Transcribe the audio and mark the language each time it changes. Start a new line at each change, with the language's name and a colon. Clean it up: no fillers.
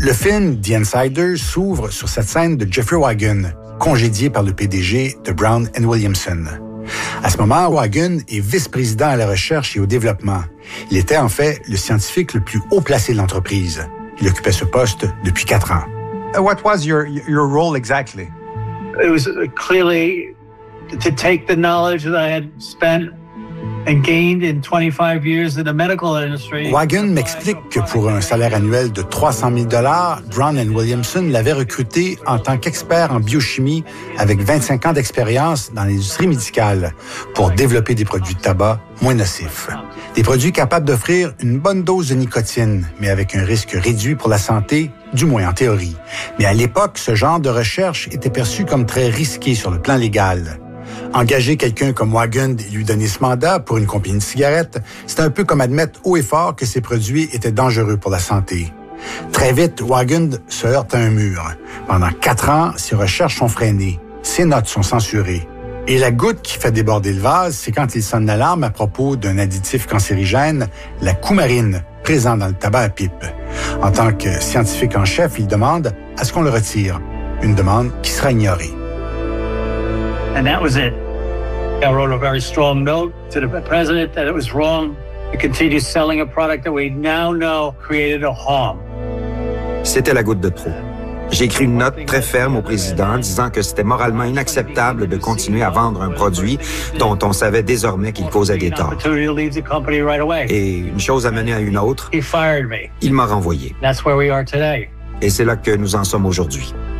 French: Le film « The Insider » s'ouvre sur cette scène de Jeffrey Wigan, congédié par le PDG de Brown & Williamson. À ce moment, Wigan est vice-président à la recherche et au développement. Il était en fait le scientifique le plus haut placé de l'entreprise. Il occupait ce poste depuis 4 ans.
English: What was your role exactly? It was clearly to take the knowledge that I had spent and gained in 25 years in the medical industry.
French: Wigan m'explique que pour un salaire annuel de 300 000 $, Brown & Williamson l'avait recruté en tant qu'expert en biochimie avec 25 ans d'expérience dans l'industrie médicale pour développer des produits de tabac moins nocifs. Des produits capables d'offrir une bonne dose de nicotine, mais avec un risque réduit pour la santé, du moins en théorie. Mais à l'époque, ce genre de recherche était perçu comme très risqué sur le plan légal. Engager quelqu'un comme Wigan et lui donner ce mandat pour une compagnie de cigarettes, c'est un peu comme admettre haut et fort que ces produits étaient dangereux pour la santé. Très vite, Wigan se heurte à un mur. Pendant 4 ans, ses recherches sont freinées, ses notes sont censurées. Et la goutte qui fait déborder le vase, c'est quand il sonne l'alarme à propos d'un additif cancérigène, la coumarine, présent dans le tabac à pipe. En tant que scientifique en chef, il demande à ce qu'on le retire. Une demande qui sera ignorée.
English: And that was it. I wrote a very strong note to the president that it was wrong to continue selling a product that we now know created a harm.
French: C'était la goutte de trop. J'ai écrit une note très ferme au président disant que c'était moralement inacceptable de continuer à vendre un produit dont on savait désormais qu'il causait des torts. Et une chose a mené à une autre. Il m'a renvoyé. Et c'est là que nous en sommes aujourd'hui.